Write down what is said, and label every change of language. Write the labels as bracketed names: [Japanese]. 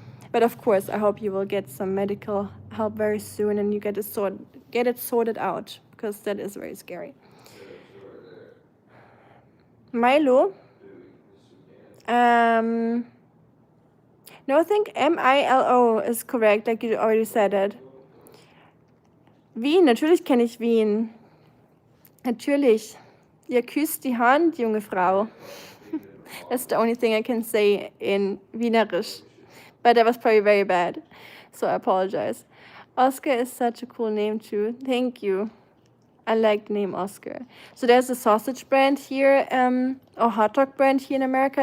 [English] But of course, I hope you will get some medical help very soon and you get it sorted out, because that is very scary. Milo. No, I think Milo is correct, like you already said it. [German] Wien, natürlich kenne ich Wien. Natürlich. Ihr küsst die Hand, junge Frau. [English] That's the only thing I can say in Wienerisch. But that was probably very bad, so I apologize. Oscar is such a cool name too. Thank you. I like the name Oscar. So there's a sausage brand here, or hot dog brand here in America.